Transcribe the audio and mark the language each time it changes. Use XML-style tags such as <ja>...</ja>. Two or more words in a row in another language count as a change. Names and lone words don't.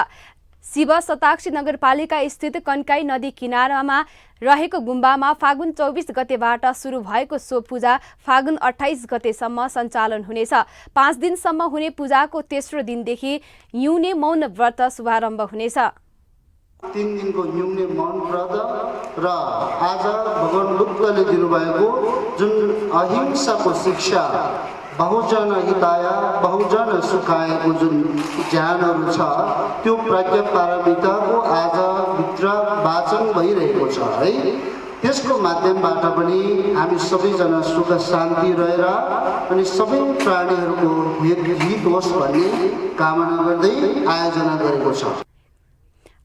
<ne>शिव शताक्षी नगरपालिका स्थित कन्काई नदी किनारामा रहेको गुम्बामा फागुन 24 गतेबाट सुरु भएको सो पूजा फागुन 28 गतेसम्म सञ्चालन हुनेछ। 5 दिनसम्म हुने पूजाको तेस्रो दिनदेखि न्यूने मौन व्रत शुभारम्भ हुनेछ। 3 दिनको न्यूने मौन व्रत र आज भगवान बुद्धले दिनुभएको जुन अहिंसाको शिक्षा</ne> <sa>बहुजन हिताय बहुजन सुखायको</sa> <ne>जुन ज्ञानहरू छ त्यो प्रज्ञा पारमिताको आज भित्र वाचन भइरहेको छ है। त्यसको माध्यमबाट पनि हामी सबैजना सुख शान्ति रहेर अनि सबै प्राणीहरूको हित होस् भन्ने कामना गर्दै आयोजना गरेको छ।</ne>